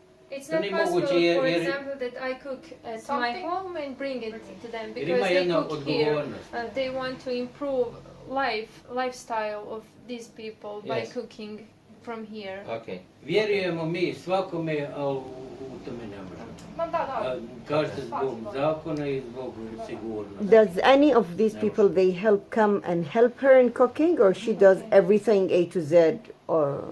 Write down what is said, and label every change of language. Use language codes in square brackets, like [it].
[en] It's not possible, for example, that I cook at my home and bring it to them because they cook here. They want to improve lifestyle of these people by cooking from here. Okay. [bs] Vjerujemo mi svakome, ali u tome ne možemo. Kažete zbog zakona i zbog sigurnosti. [en] Does any of these people they help come and help her in cooking, or she does everything A to Z, or?